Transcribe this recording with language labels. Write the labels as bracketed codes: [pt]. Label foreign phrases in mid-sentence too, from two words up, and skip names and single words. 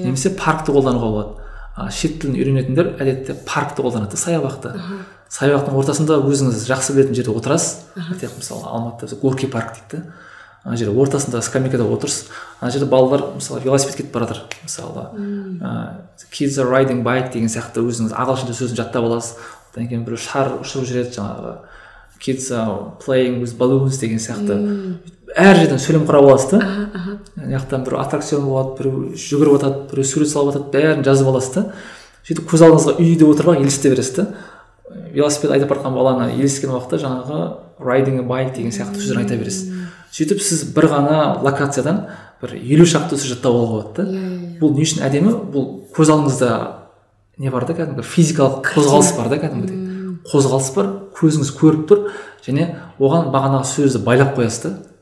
[kk] Немесе паркты қолдануға болады. Шет тілін үйренетіндер әдетте паркты қолданады, саябақты. Саябақтың ортасында өзіңіз жақсы білетін жерде отырасыз. Мысалы Алматыда Горький парк дейді. Ана жерде ортасында скамейкада отырсыз. Ана жерде балалар мысалы велосипед кетіп бара жатыр. Мысалы [en] kids are riding bike [kk] деген сияқты өзіңіз ағылшынша сөзін жаттап аласыз. Одан кейін біреу шар ұшырып жүреді, жаңағы [en] kids are playing with balloons [kk] деген сияқты. Әр жерден сөйлем құрап аласыз да. Мына жақтан бір аттракцион болады, біреу жүгіріп жатады, біреу сурет салып жатады, бәрін жазып аласыз да. Сөйтіп көз алдыңызға үйде отырып елестете бересіз да. Велосипед айдап бара жатқан баланы елестеген уақытта жаңағы [en] riding a bike [kk] деген сияқты сөздер айта бересіз. Сөйтіп сіз бір ғана локациядан бір 50 шақты сөз жаттап алуға болады да. Бұл не үшін әдемі? Бұл көз алдыңызда не бар да, кәдімгі физикалық қозғалыс бар да, кәдімгідей. Қозғалыс бар, көзіңіз көріп тұр, және оған бағанағы сөзді байлап қоясыз да.